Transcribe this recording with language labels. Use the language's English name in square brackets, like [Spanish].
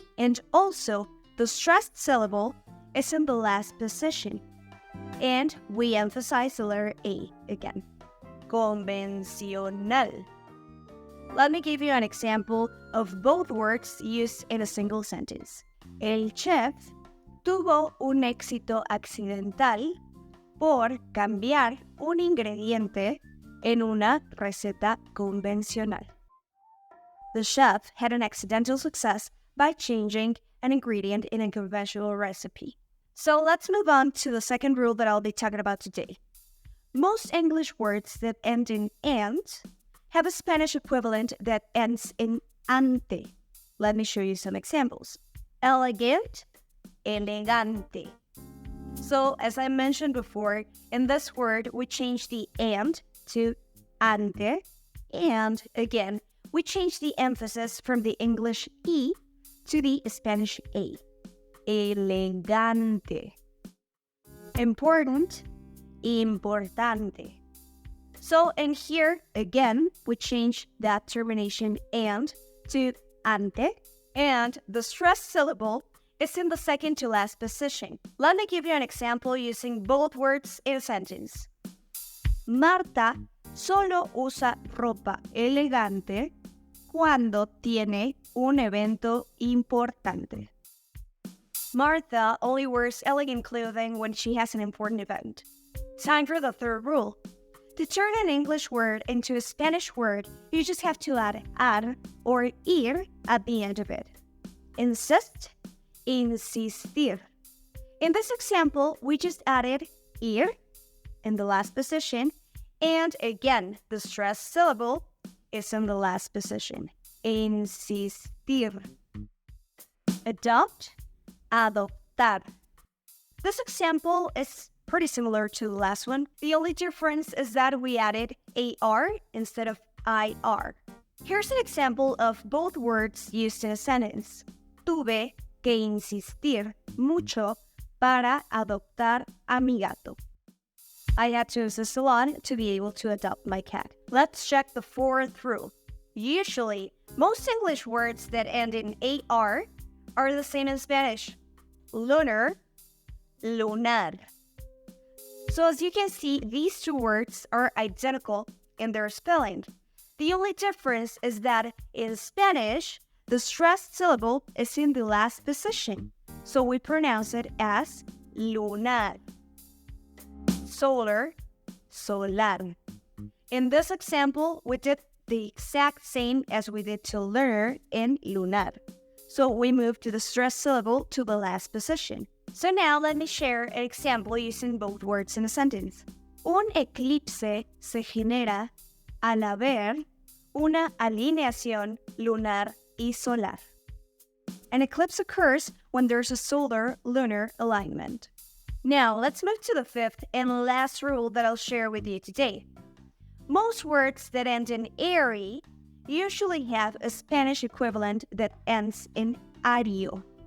[English] And also, the stressed syllable is in the last position. And we emphasize the letter A again. Convencional. Let me give you an example of both words used in a single sentence. [Spanish] El chef tuvo un éxito accidental por cambiar un ingrediente en una receta convencional. [English] The chef had an accidental success by changing an ingredient in a conventional recipe. So let's move on to the second rule that I'll be talking about today. Most English words that end in "and" have a Spanish equivalent that ends in "ante." Let me show you some examples. Elegant, elegante. So, as I mentioned before, in this word, we change the "and" to "ante," and again, we change the emphasis from the English E to the Spanish A. Elegante. Important, importante. So, in here, again, we change that termination "and" to "ante," and the stressed syllable is in the second to last position. Let me give you an example using both words in a sentence. [Spanish] Marta solo usa ropa elegante cuando tiene un evento importante. [English] Martha only wears elegant clothing when she has an important event. Time for the third rule. To turn an English word into a Spanish word, you just have to add "ar" or "ir" at the end of it. Insist, insistir. In this example, we just added "ir" in the last position, and again, the stressed syllable is in the last position. Insistir. Adopt, adoptar. This example is pretty similar to the last one. The only difference is that we added AR instead of IR. Here's an example of both words used in a sentence. [Spanish] Tuve que insistir mucho para adoptar a mi gato. [English] I had to insist a lot to be able to adopt my cat. Let's check the fourth rule. Usually, most English words that end in AR are the same in Spanish. Lunar, lunar. So as you can see, these two words are identical in their spelling. The only difference is that in Spanish, the stressed syllable is in the last position, so we pronounce it as lunar. Solar, solar. In this example, we did the exact same as we did to lunar and lunar. So we moved to the stressed syllable to the last position. So now let me share an example using both words in a sentence. [Spanish] Un eclipse se genera al haber una alineación lunar y solar. [English] An eclipse occurs when there's a solar-lunar alignment. Now, let's move to the fifth and last rule that I'll share with you today. Most words that end in "ary" usually have a Spanish equivalent that ends in "ario."